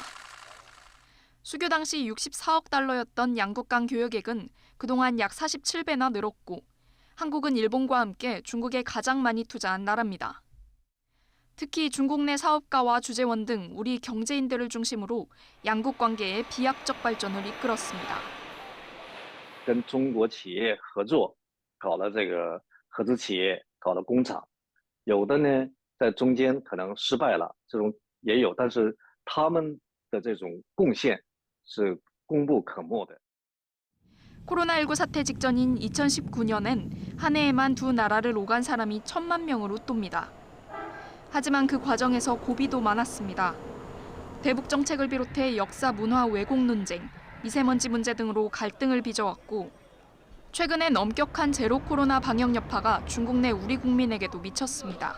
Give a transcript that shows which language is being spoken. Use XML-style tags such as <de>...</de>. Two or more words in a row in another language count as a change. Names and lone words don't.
<ko>수교 당시 64억 달러였던 양국 간 교역액은 그동안 약 47배나 늘었고 한국은 일본과 함께 중국에 가장 많이 투자한 나라입니다. 특히 중국 내 사업가와 주재원 등 우리 경제인들을 중심으로 양국 관계의 비약적 발전을 이끌었습니다.</ko> <zh>跟中国企业合作，搞了这个合资企业，搞了工厂，有的呢在中间可能失败了，这种也有，但是他们的这种贡献是功不可没的。</zh> <ko>코로나19 사태 직전인 2019년엔 한 해에만 두 나라를 오간 사람이 1,000만 명으로 떱니다. 하지만 그 과정에서 고비도 많았습니다. 대북 정책을 비롯해 역사, 문화, 왜곡 논쟁, 미세먼지 문제 등으로 갈등을 빚어왔고 최근엔 엄격한 제로 코로나 방역 여파가 중국 내 우리 국민에게도 미쳤습니다.</ko>